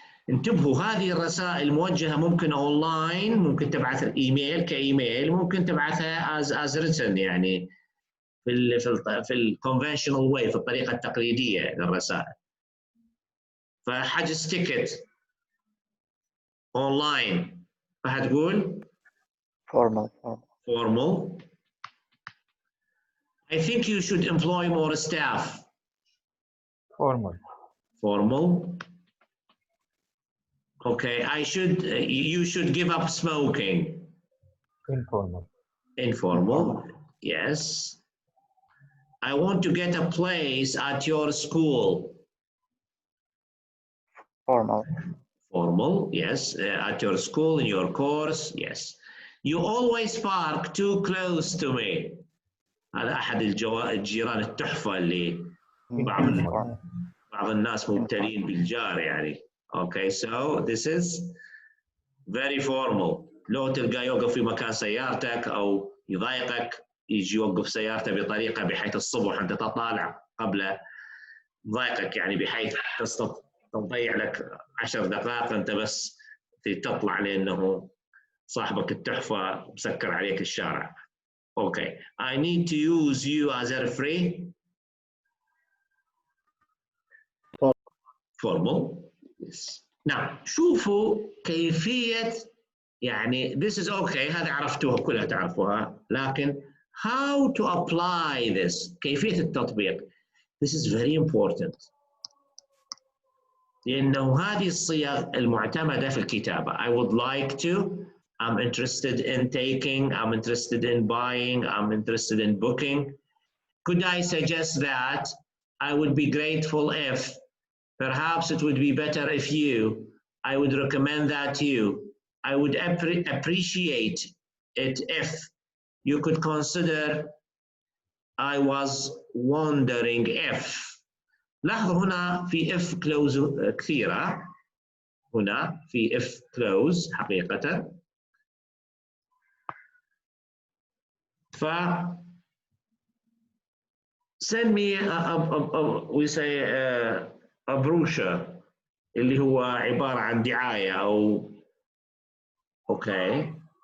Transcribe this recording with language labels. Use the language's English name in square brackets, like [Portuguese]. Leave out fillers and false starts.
[Arabic] انتبهوا، هذه الرسائل موجهة ممكن اونلاين، ممكن تبعث الايميل كايميل، ممكن تبعثها [English] as written [Arabic] يعني في الكونفشنال واي، في الطريقة التقليدية للرسائل. فحجز تيكت اونلاين فهتقول [English] formal. formal. I think you should employ more staff. Formal. Formal. Okay, you should give up smoking. Informal. Informal. Yes. I want to get a place at your school. Formal. Formal, yes. At your school, in your course, yes. You always park too close to me. [Arabic] هذا أحد الجيران التحفة اللي بعض الناس مبتلين بالجار يعني. [English] Okay, so this is very formal. [Arabic] لو تلقى يوقف في مكان سيارتك أو يضايقك، يجي يوقف سيارته بطريقة بحيث الصبح أنت تطالع قبله، يضايقك يعني بحيث تضيع لك 10 دقائق أنت بس تطلع لأنه صاحبك التحفة مسكر عليك الشارع. [English] Okay, I need to use you as a referee. Formal. Yes. [Arabic] Now شوفوا كيفية يعني [English] this is okay، [Arabic] هذا عرفتوها كلها تعرفوها، لكن [English] how to apply this، [Arabic] كيفية التطبيق. [English] This is very important. [Arabic] لأنه هذه الصيغ المعتمدة في الكتابة. [English] I would like to, I'm interested in taking, I'm interested in buying, I'm interested in booking. Could I suggest that? I would be grateful if. Perhaps it would be better if you. I would recommend that you. I would appreciate it if you could consider. I was wondering if. [Arabic] لاحظوا هنا في if clause كثيرة. هنا في if clause حقيقة. [English] send me we say a brochure [Arabic] اللي هو عبارة عن دعاية أو أوكي.